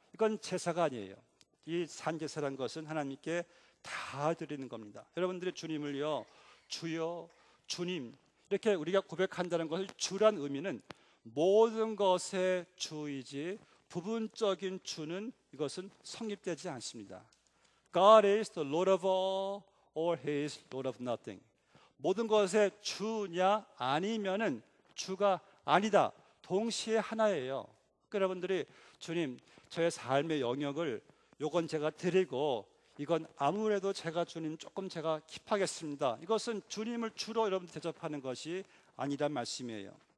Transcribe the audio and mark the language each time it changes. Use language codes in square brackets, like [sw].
[ko] 이건 제사가 아니에요. 이 산제사란 것은 하나님께 다 드리는 겁니다. 여러분들이 주님을요, 주여, 주님 이렇게 우리가 고백한다는 것을 주란 의미는 모든 것의 주이지 부분적인 주는 이것은 성립되지 않습니다. [en] God is the Lord of all or He is Lord of nothing. [ko] 모든 것의 주냐 아니면은 주가 아니다. 동시에 하나예요. 그러니까 여러분들이 주님, 저의 삶의 영역을 요건 제가 드리고 이건 아무래도 제가 주님 조금 제가 킵하겠습니다. 이것은 주님을 주로 여러분들 대접하는 것이 아니란 말씀이에요.